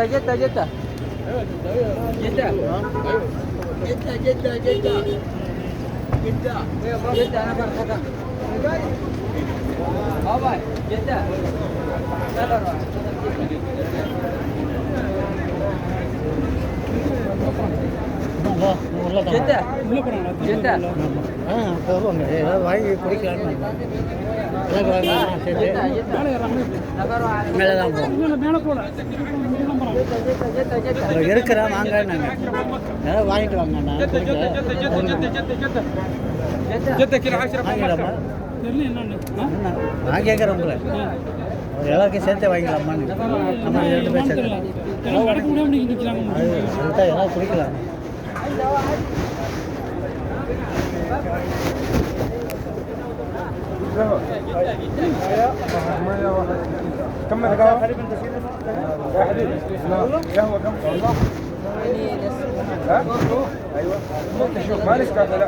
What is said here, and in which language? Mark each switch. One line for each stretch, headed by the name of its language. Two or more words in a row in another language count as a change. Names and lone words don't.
Arabic: جدة أنا برفضها. بابا جدة. جدة جدة.
Tamil: போவாங்க. ஏதாவது வாங்கி குடிக்கலான்னு மேலே தான் போவோம். இருக்கிறேன் வாங்கன்னாங்க. ஏதாவது வாங்கிட்டு வாங்கண்ணா. வாங்கிடலாமா? நான் கேட்குறேன் உங்களை. எல்லாருக்கும் சேர்த்தே வாங்கிக்கலாமான்னு. நம்ம 2 பேர் சேர்த்து அதுதான் ஏதாவது குடிக்கலாம்.
Arabic: كم القهوة؟ واحد. قهوة كم؟ والله. ايوه. شوف ما نسكافيه لا.